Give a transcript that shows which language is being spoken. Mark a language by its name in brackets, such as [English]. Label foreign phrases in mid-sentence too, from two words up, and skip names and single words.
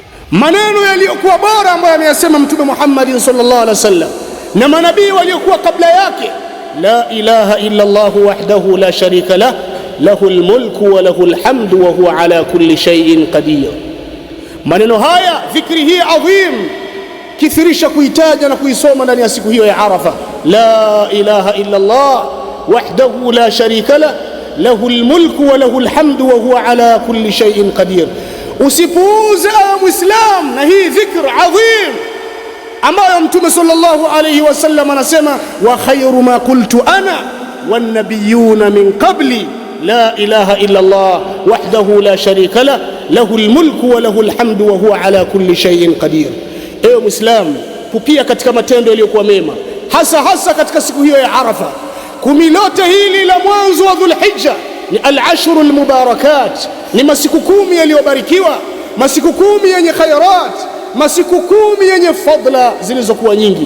[Swahili] maneno yaliyokuwa bora ambayo ameyasema Mtume Muhammad [Arabic] صلى الله عليه وسلم [Swahili] na manabii waliokuwa kabla yake. [Arabic] لا إله إلا الله وحده لا شريك له له الملك وله الحمد وهو على كل شيء قدير. [Swahili] Maneno haya, dhikri hii adhim, kithirisha kuitaja na kuisoma ndani ya siku hiyo ya Arafa. [Arabic] لا إله إلا الله وحده لا شريك له له الملك وله الحمد وهو على كل شيء قدير. [Swahili] Usipuuze Muislam na hii dhikr adhim ambayo Mtume [Arabic] صلى الله عليه وسلم anasema وخير ما قلت أنا والنبيون من قبلي لا إله إلا الله وحده لا شريك له له الملك وله الحمد وهو على كل شيء قدير. [Swahili] Ewe Muislam, pupia katika matendo yaliyokuwa mema, hasa katika siku hiyo ya Arafa. Kumi lote hili la mwanzo wa Dhulhijja ni [Arabic] العشر المباركات, [Swahili] ni masiku 10 yaliyobarikiwa, masiku 10 yenye khairat, masiku 10 yenye fadla zilizokuwa nyingi.